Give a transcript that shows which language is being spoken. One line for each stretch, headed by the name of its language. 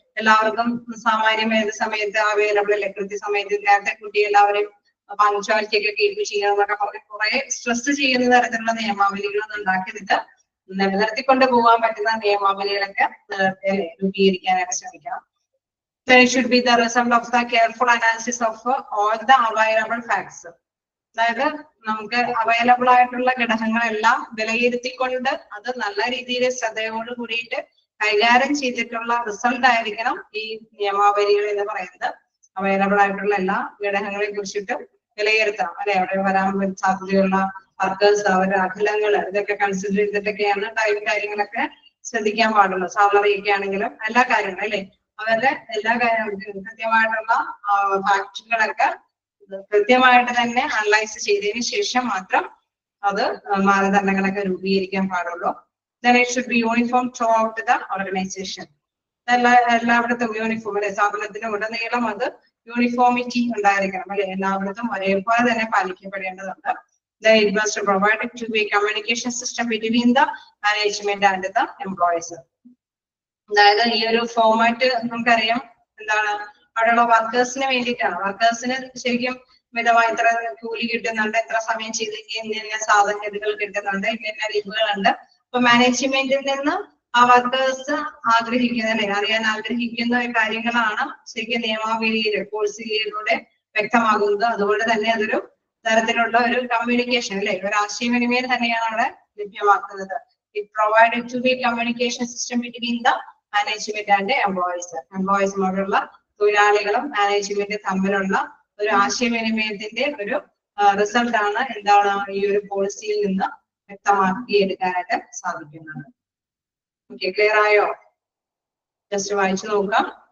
Malayalam: എല്ലാവർക്കും സാമാന്യം ഏത് സമയത്ത് അവൈലബിൾ അല്ലെ, കൃത്യസമയത്ത് നേരത്തെ കുട്ടി എല്ലാവരെയും പങ്ക്ച്വാലിറ്റിയൊക്കെ കീപ്പ് ചെയ്യണം എന്നൊക്കെ പറഞ്ഞ് കുറെ സ്ട്രെസ് ചെയ്യുന്ന തരത്തിലുള്ള നിയമാവലികളൊന്നും ഉണ്ടാക്കരുത്. നിലനിർത്തിക്കൊണ്ട് പോകാൻ പറ്റുന്ന നിയമാവലികളൊക്കെ രൂപീകരിക്കാനായിട്ട് ശ്രമിക്കണം.
English: It should be the result of the careful analysis of all the available facts.
Malayalam: അതായത് നമുക്ക് അവൈലബിൾ ആയിട്ടുള്ള ഘടകങ്ങളെല്ലാം വിലയിരുത്തിക്കൊണ്ട് അത് നല്ല രീതിയിൽ ശ്രദ്ധയോട് കൂടിയിട്ട് കൈകാര്യം ചെയ്തിട്ടുള്ള റിസൾട്ട് ആയിരിക്കണം ഈ നിയമാവലികൾ എന്ന് പറയുന്നത്. അവൈലബിൾ ആയിട്ടുള്ള എല്ലാ ഘടകങ്ങളെ കുറിച്ചിട്ട് വിലയിരുത്തണം അല്ലെ. അവിടെ വരാൻ സാധ്യതയുള്ള വർക്കേഴ്സ് അവരുടെ അഖിലങ്ങൾ ഇതൊക്കെ കൺസിഡർ ചെയ്തിട്ടൊക്കെയാണ് ടൈം കാര്യങ്ങളൊക്കെ ശ്രദ്ധിക്കാൻ പാടുള്ളൂ. സാലറി ഒക്കെ ആണെങ്കിലും എല്ലാ കാര്യങ്ങളും അല്ലെ അവരുടെ എല്ലാ കൃത്യമായിട്ടുള്ള ഫാക്ടുകളൊക്കെ കൃത്യമായിട്ട് തന്നെ അനലൈസ് ചെയ്തതിന് ശേഷം മാത്രം അത് മാനദണ്ഡങ്ങളൊക്കെ രൂപീകരിക്കാൻ പാടുള്ളൂ.
English: Then it should be uniform throughout the organization.
Malayalam: എല്ലായിടത്തും യൂണിഫോം അല്ലെ. സ്ഥാപനത്തിന് ഉടനീളം അത് യൂണിഫോമിറ്റി ഉണ്ടായിരിക്കണം അല്ലെ. എല്ലായിടത്തും ഒരേപോലെ തന്നെ പാലിക്കപ്പെടേണ്ടതുണ്ട്.
English: It must provide to be communication system between the management and the employees.
Malayalam: അതായത് ഈ ഒരു ഫോമാറ്റ് നമുക്കറിയാം എന്താണ് അവിടെയുള്ള വർക്കേഴ്സിന് വേണ്ടിയിട്ടാണ്. വർക്കേഴ്സിന് ശരിക്കും മിതമായ ഇത്ര കൂലി കിട്ടുന്നുണ്ട്, എത്ര സമയം ചെയ്തെങ്കിൽ ഇന്ന സാധനഗതികൾ കിട്ടുന്നുണ്ട്, ഇന്ന രീതികളുണ്ട്. അപ്പൊ മാനേജ്മെന്റിൽ നിന്ന് ആ വർക്കേഴ്സ് ആഗ്രഹിക്കുന്ന അല്ലെ അറിയാൻ ആഗ്രഹിക്കുന്ന കാര്യങ്ങളാണ് ശരിക്കും നിയമാവലിയിൽ പോളിസിയിലൂടെ വ്യക്തമാകുന്നത്. അതുകൊണ്ട് തന്നെ അതൊരു തരത്തിലുള്ള ഒരു കമ്മ്യൂണിക്കേഷൻ അല്ലെ ഒരു ആശയവിനിമയം തന്നെയാണ് അവിടെ ലഭ്യമാക്കുന്നത്.
English: It provided to be communication system between the management and the employees.
Malayalam: എംപ്ലോയീസുമായിട്ടുള്ള തൊഴിലാളികളും മാനേജ്മെന്റ് തമ്മിലുള്ള ഒരു ആശയവിനിമയത്തിന്റെ ഒരു റിസൾട്ട് ആണ് എന്താണ് ഈ ഒരു പോളിസിയിൽ നിന്ന് വ്യക്തമാക്കി എടുക്കാനായിട്ട് സാധിക്കുന്നത്. ഓക്കെ, ക്ലിയർ ആയോ? ജസ്റ്റ് വായിച്ചു നോക്കാം.